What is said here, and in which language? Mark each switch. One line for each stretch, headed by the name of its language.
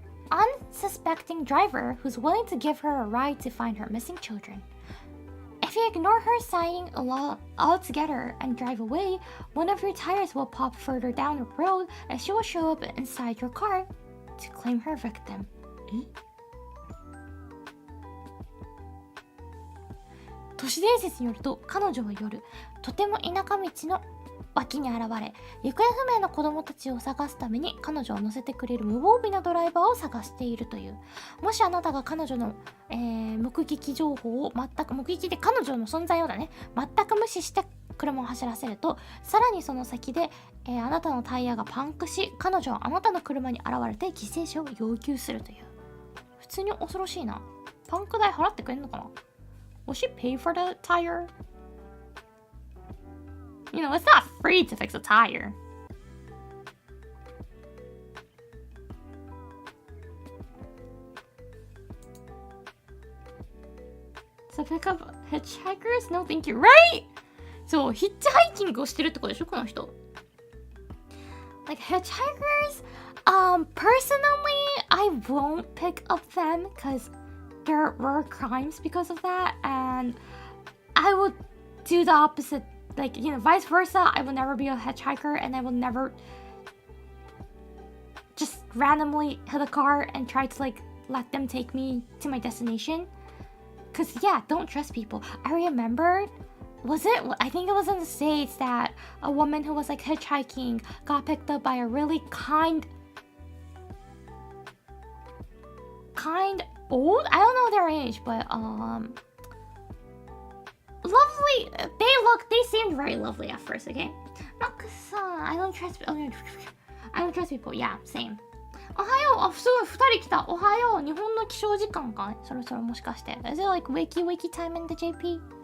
English: unsuspecting driver who's willing to give her a ride to find her missing children. If you ignore her sighting altogether and drive away, one of your tires will pop further down the road and she will show up inside your car to claim her victim.
Japanese: 都市伝説によると、彼女は夜、とても田舎道の脇に現れ、行方不明の子供たちを探すために彼女を乗せてくれる無防備なドライバーを探しているという。もしあなたが彼女の、目撃情報を目撃で彼女の存在を全く無視して車を走らせると、さらにその先で、あなたのタイヤがパンクし、彼女はあなたの車に現れて犠牲者を要求するという。普通に恐ろしいな。パンク代払ってくれんのかな？
English: Will she pay for the tire? You know, it's not free to fix a tire. So pick up hitchhikers? No thank you. Right?
Japanese: そう、ヒッチハイキングをしてるってことでしょ、この人。
English: Like hitchhikers? Personally, I won't pick up them because there were crimes because of that, and I would do the opposite. Like, you know, vice versa, I will never be a hitchhiker and I will never just randomly hit a car and try to like let them take me to my destination. Cause yeah, don't trust people. I remember, I think it was in the States that a woman who was like hitchhiking got picked up by a really kind old, I don't know their age, but lovely. They seemed very lovely at first, okay? Not cause I don't trust people. Yeah, same.
Japanese: おはよう。すごい、2人来た。おはよう。日本の起床時間かそろそろもしかして。
English: Is it like wakey time in the JP?